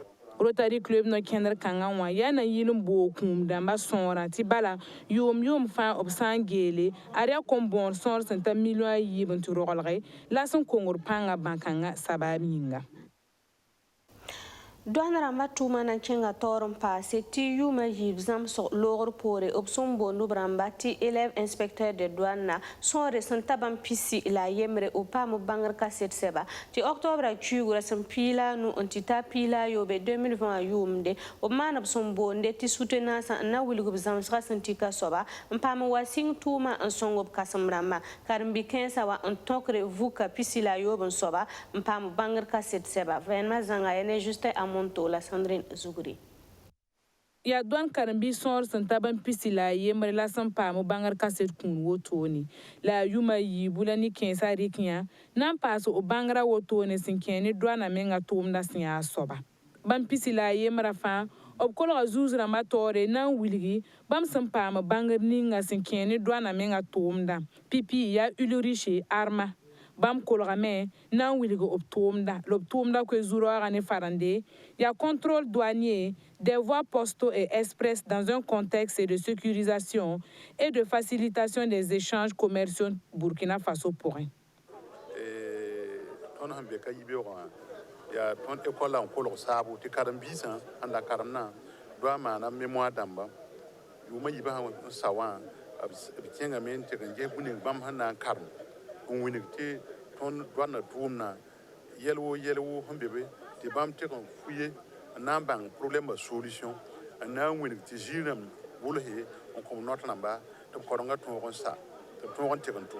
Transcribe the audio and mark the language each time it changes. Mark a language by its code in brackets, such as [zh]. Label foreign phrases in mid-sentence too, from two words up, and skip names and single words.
[mos] Rotary Club no kẽndr kãngã wã yaa na yɩl n boog kũum dãmbã sõorã tɩ bala yoom fãa b sã n geele ad yaa kom-bõor sõor sẽn ta milõ a yiib n tɩ roglge la sẽn kongr pãnga bãkãngã sabaab yĩnga Doan rãmba tʋʋma na kẽnga taoor n paase tɩ yʋʋmã yiib zãmsg loogr poore b sẽn boond b rãmba tɩ [fr] élève inspecteur de douane [mos] sõore sẽn ta bãmb pisi la a yembre b paam b bãngr kaset sɛba tɩ octobre kuugrã sẽn piila a nu n tɩ ta piila a yoobe 2020 a yʋʋmde b maan b sẽn boonde tɩ soutenãnsã n na wilg b zãmsgã sẽn tika soaba n paam wa sɩng tʋʋmã n sõng b kãsem rãmbã karen-bi-kãensã wa n tõkre vuka pisi la a yoob n soaba n paam bãngr kaset sɛba vẽenemã zãnga ya ne juste la Sandrine Zugri. Ya doan karen-bi sõor sẽn ta bãmb pisi la a yembre la sẽn paam bãngr kaset kũun wotone la a yʋma yiibu la ne kẽensã rɩk yã na n paas b bãngrã wotone sẽn kẽ ne doanã menga tʋʋmdã sẽn yaa soaba bãmb pisi la a yembrã fãa b kolga zuus rãmbã taoore na n wilgi bãmb sẽn paam bãngr ninga sẽn kẽ ne doanã menga tʋʋmdã pipi yaa Ulrich Arma bãmb kolgame na n wilg b tʋʋmda la b tʋʋmda koe zu-raoogã ne farende yaa [fr] contrôle douanier des voies postaux et express dans un contexte de sécurisation et de facilitation des échanges commerciaux [mos] Burkina Faso pʋgẽ tõnd sẽn be ka yibeoogã yaa tõnd école n kolg saabo tɩ karen-biisã sẽn da karemdã doa maana mémoire dãmba yʋʋmã yibã sẽn sa wã b kẽngame n tɩg n ges bũ-ning bãmb sẽn na n karem n wilg tɩ tõnd doanã tʋʋmdã yɛl wo sẽn be be tɩ bãmb tɩg n fuye n na n bãng problɛmã solution n na n wilg tɩ zĩig rãmb wʋlse n kõm not rãmba tɩ b korengã tõog n sa tɩ b tõog n tɩg n tʋm